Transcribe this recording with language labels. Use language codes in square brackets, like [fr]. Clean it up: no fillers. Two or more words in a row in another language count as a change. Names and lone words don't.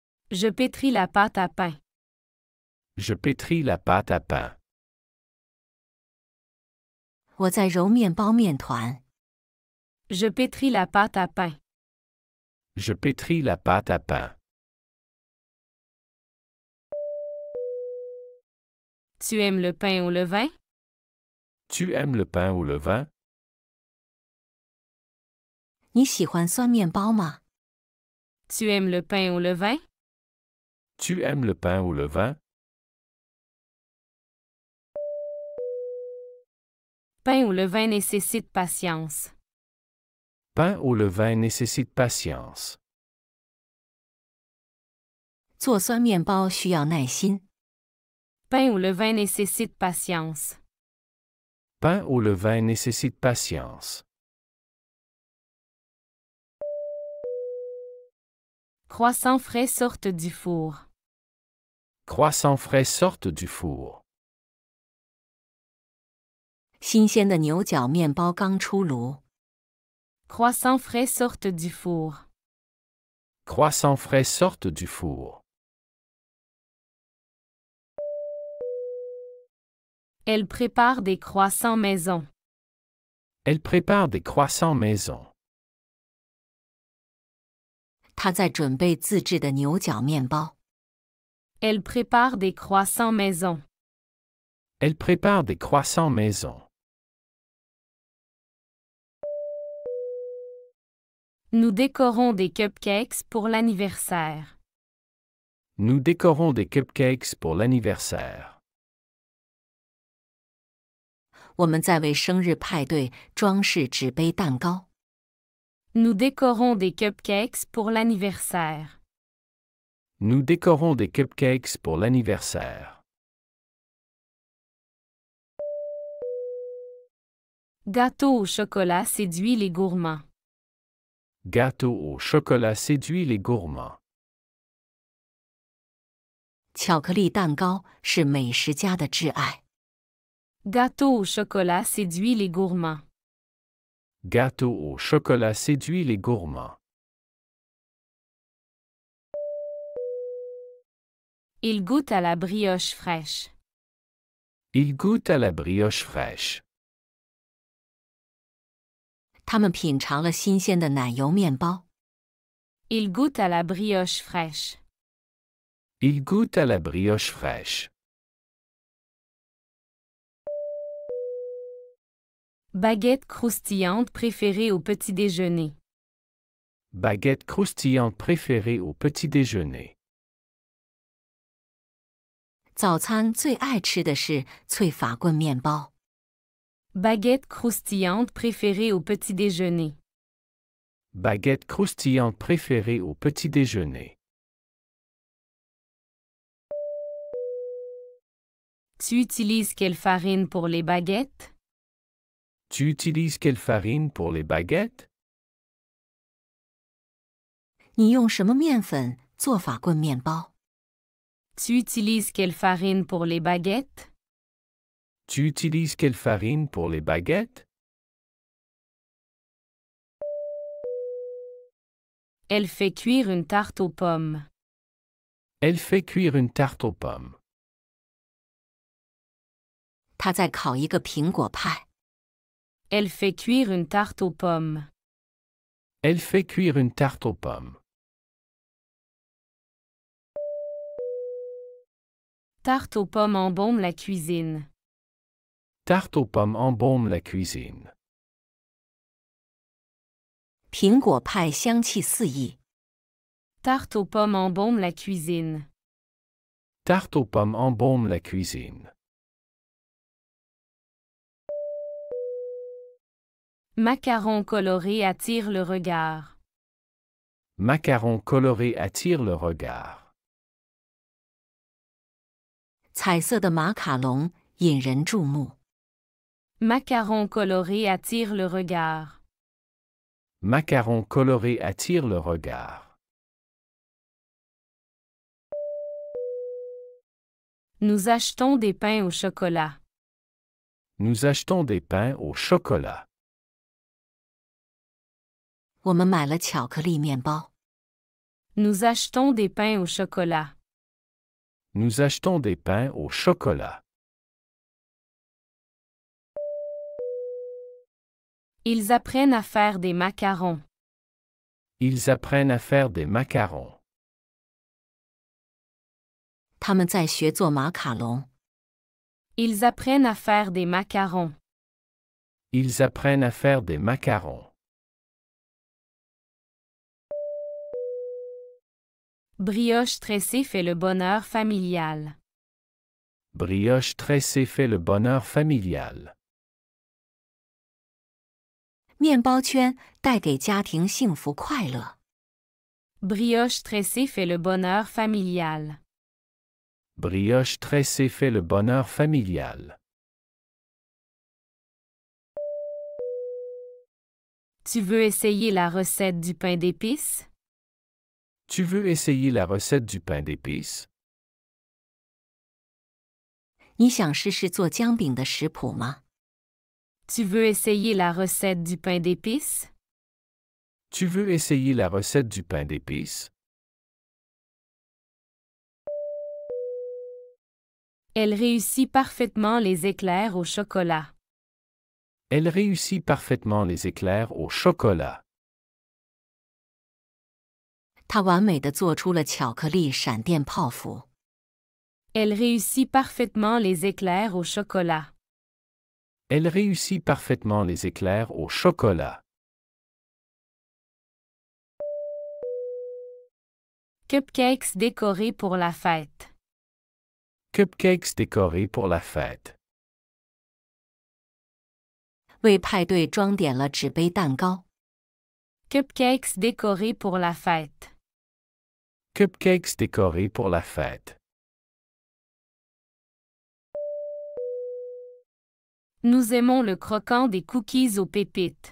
[fr] Je pétris la pâte à pain. Je pétris la pâte à pain. [zh] 我在揉面包面团。 [fr] Je pétris la pâte à pain. Je pétris la pâte à pain. Tu aimes le pain au levain? Tu aimes le pain au levain? [zh] 你喜欢酸面包吗？ [fr] Tu aimes le pain au levain? Tu aimes le pain au levain? Pain au levain nécessite patience. Pain au levain nécessite patience. [zh] 做酸面包需要耐心。 [fr] Pain au levain nécessite patience. Pain au levain nécessite patience. Croissants frais sortent du four. Croissants frais sortent du four. [zh] 新鲜的牛角面包刚出炉。 [fr] Croissants frais sortent du four. Croissants frais sortent du four. Elle prépare des croissants maison. Elle prépare des croissants maison. [zh] 她在准备自制的牛角面包。 [fr] Elle prépare des croissants maison. Elle prépare des croissants maison. Nous décorons des cupcakes pour l'anniversaire. Nous décorons des cupcakes pour l'anniversaire. [zh] 我们在为生日派对装饰纸杯蛋糕。 [fr] Nous décorons des cupcakes pour l'anniversaire. Nous décorons des cupcakes pour l'anniversaire. Gâteau au chocolat séduit les gourmands. Gâteau au chocolat séduit les gourmands. [zh] 巧克力蛋糕是美食家的挚爱。 [fr] Gâteau au chocolat séduit les gourmands. Gâteau au chocolat séduit les gourmands. Il goûte à la brioche fraîche. Il goûte à la brioche fraîche. [zh] 他们品尝了新鲜的奶油面包。 [fr] Il goûte à la brioche fraîche. Il goûte à la brioche fraîche. Baguette croustillante préférée au petit déjeuner. Baguette croustillante préférée au petit déjeuner. [zh] 早餐最爱吃的是脆法棍面包。 [fr] Baguette croustillante préférée au petit déjeuner. Baguette croustillante préférée au petit déjeuner. Tu utilises quelle farine pour les baguettes? Tu utilises quelle farine pour les baguettes? [zh] 你用什么面粉做法棍面包？ [fr] Tu utilises quelle farine pour les baguettes? Tu utilises quelle farine pour les baguettes? Elle fait cuire une tarte aux pommes. Elle fait cuire une tarte aux pommes. [zh] 她在烤一个苹果派。 [fr] Elle fait cuire une tarte aux pommes. Elle fait cuire une tarte aux pommes. Tarte aux pommes embaume la cuisine. Tarte aux pommes embaume la cuisine. [zh] 苹果派香气四溢。 [fr] Tarte aux pommes embaume la cuisine. Tarte aux pommes embaume la cuisine. Macarons colorés attirent le regard. Macarons colorés attirent le regard. [zh] 彩色的马卡龙引人注目。 [fr] Macarons colorés attirent le regard. Macarons colorés attirent le regard. Nous achetons des pains au chocolat. Nous achetons des pains au chocolat. [zh] 我们买了巧克力面包。 [fr] Nous achetons des pains au chocolat. Nous achetons des pains au chocolat. Ils apprennent à faire des macarons. Ils apprennent à faire des macarons. [zh] 他们在学做马卡龙。 [fr] Ils apprennent à faire des macarons. Ils apprennent à faire des macarons. Brioche tressée fait le bonheur familial. Brioche tressée fait le bonheur familial. [zh] 面包圈带给家庭幸福快乐。 [fr] Brioche tressée fait le bonheur familial. Brioche tressée fait le bonheur familial. Tu veux essayer la recette du pain d'épices? Tu veux essayer la recette du pain d'épices? [zh] 你想试试做姜饼的食谱吗？ [fr] Tu veux essayer la recette du pain d'épices? Tu veux essayer la recette du pain d'épices? Elle réussit parfaitement les éclairs au chocolat. Elle réussit parfaitement les éclairs au chocolat. [zh] 她完美地做出了巧克力闪电泡芙。 [fr] Elle réussit parfaitement les éclairs au chocolat. Elle réussit parfaitement les éclairs au chocolat. Cupcakes décorés pour la fête. Cupcakes décorés pour la fête. [zh] 为派对装点了纸杯蛋糕。 [fr] Cupcakes décorés pour la fête. Cupcakes décorés pour la fête. Nous aimons le croquant des cookies aux pépites.